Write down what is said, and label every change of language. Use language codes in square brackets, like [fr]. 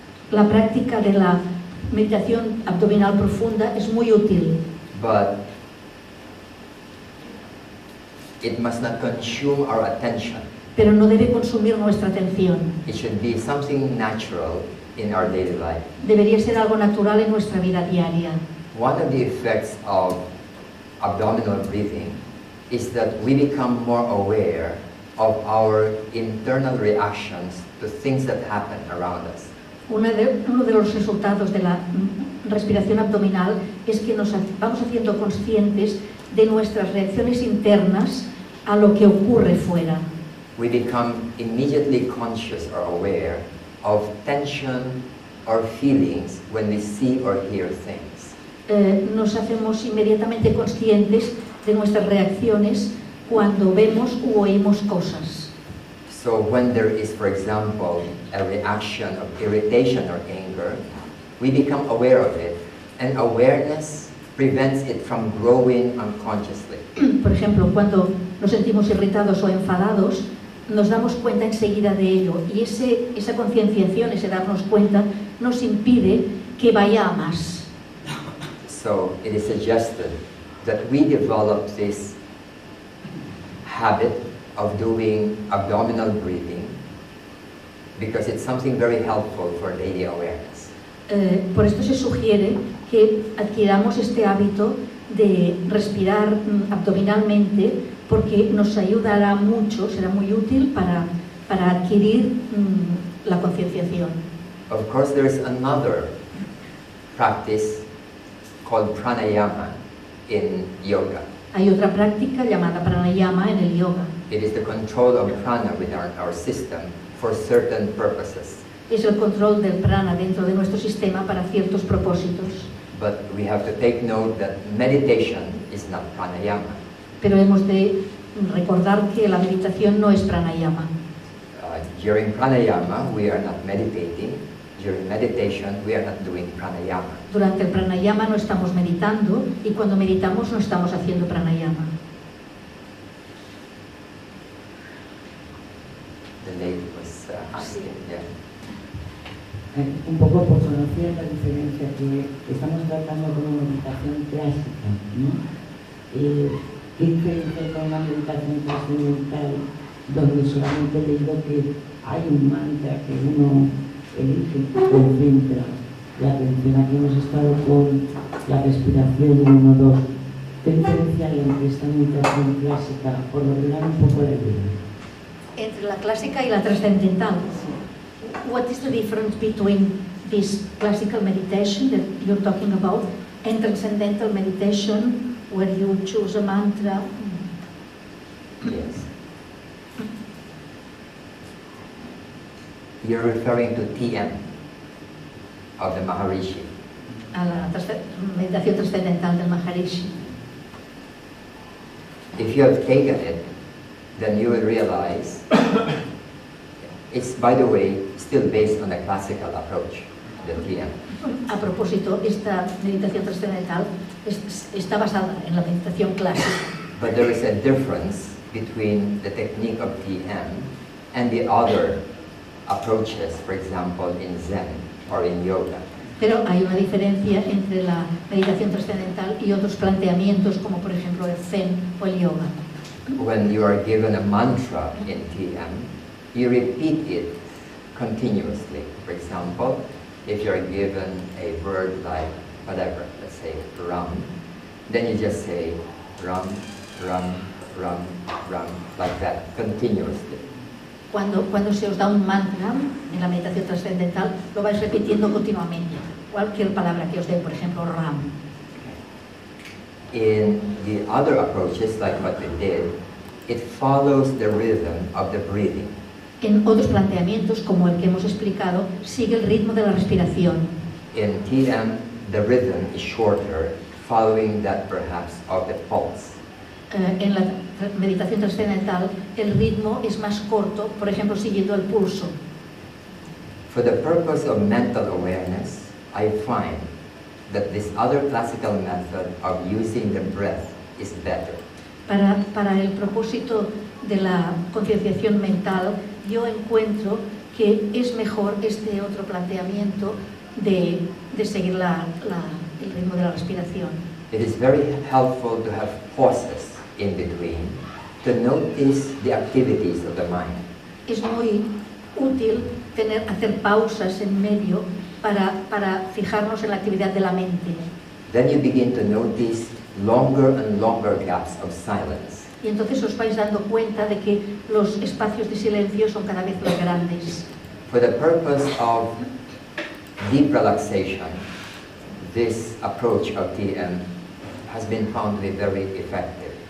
[es] La práctica de la meditación abdominal profunda es muy útil. [en] But it must not consume our attention. [es] Pero no debe consumir nuestra atención. [en] It should be something natural in our daily life. [es] Debería ser algo natural en nuestra vida diaria. [en] One of the effects of abdominal breathing is that we become more aware of our internal reactions to things that happen around us. [es] Uno de los resultados de la respiración abdominal es que nos vamos haciendo conscientes de nuestras reacciones internas a lo que ocurre fuera. [en] We become immediately conscious or aware of tension or feelings when we see or hear things. [es] Nos hacemos inmediatamente conscientes de nuestras reacciones cuando vemos u oímos cosas. [en] So when there is, for example, a reaction of irritation or anger, we become aware of it, and awareness prevents it from growing unconsciously. [es] Por ejemplo, cuando nos sentimos irritados o enfadados, nos damos cuenta enseguida de ello, y esa concienciación, ese darnos cuenta, nos impide que vaya a más. [en] So it is suggested that we develop this habit of doing abdominal breathing because it's something very helpful for daily awareness. [es] Por esto se sugiere que adquiramos este hábito de respirar abdominalmente porque nos ayudará mucho, será muy útil para adquirir la concienciación. [en] Of course, there is another practice called pranayama in yoga. [es] Hay otra práctica llamada pranayama en el yoga. [en] It is the control of prana within our system for certain purposes. [es] Es el control del prana dentro de nuestro sistema para ciertos propósitos. [en] But we have to take note that meditation is not pranayama. [es] Pero hemos de recordar que la meditación no es pranayama. [en] During pranayama, we are not meditating. During meditation, we are not doing pranayama. [es] Durante el pranayama no estamos meditando y cuando meditamos no estamos haciendo pranayama. [en] The lady was asking, yeah. [es] Un poco por conocer la diferencia que estamos tratando con una meditación clásica, ¿no? ¿Qué diferencia con una meditación trascendental donde solamente he leído que hay un mantra que uno elige, concentra la atención? Aquí hemos estado con la respiración 1, 2. ¿Qué diferencia hay entre esta meditación clásica, por ordenar un poco la idea? Entre la clásica y la trascendental. [en] What is the difference between this classical meditation that you're talking about and transcendental meditation where you choose a mantra? Yes. You're referring to TM of the Maharishi. [es] A la meditación trascendental del Maharishi. [en] If you have taken it, then you will realize it's, by the way, still based on the classical approach, the TM. [es] A propósito, esta meditación trascendental está basada en la meditación clásica. [en] But there is a difference between the technique of TM and the other approaches, for example, in Zen or in yoga. [es] Pero hay una diferencia entre la meditación trascendental y otros planteamientos como por ejemplo el Zen o el yoga. [en] When you are given a mantra in TM, you repeat it continuously. For example, if you are given a word like whatever, let's say Ram, then you just say Ram, Ram, Ram, Ram, like that, continuously. [es] Cuando se os da un mantra en la meditación trascendental, lo vais repitiendo continuamente. Cualquier palabra que os dé, por ejemplo, Ram. [en] In the other approaches, like what we did, it follows the rhythm of the breathing. [es] En otros planteamientos, como el que hemos explicado, sigue el ritmo de la respiración. [en] In TM, the rhythm is shorter, following that perhaps of the pulse. [es] En la meditación trascendental, el ritmo es más corto, por ejemplo, siguiendo el pulso. [en] For the purpose of mental awareness, I find that this other classical method of using the breath is better. [es] Para el propósito de la concienciación mental, yo encuentro que es mejor este otro planteamiento de seguir el ritmo de la respiración. [en] It is very helpful to have pauses in between to notice the activities of the mind. [es] Es muy útil hacer pausas en medio para fijarnos en la actividad de la mente. [en] Then you begin to notice longer and longer gaps of silence. [es] Y entonces os vais dando cuenta de que los espacios de silencio son cada vez más grandes. [en] For the purpose of deep relaxation, this approach of TM has been found to be very effective.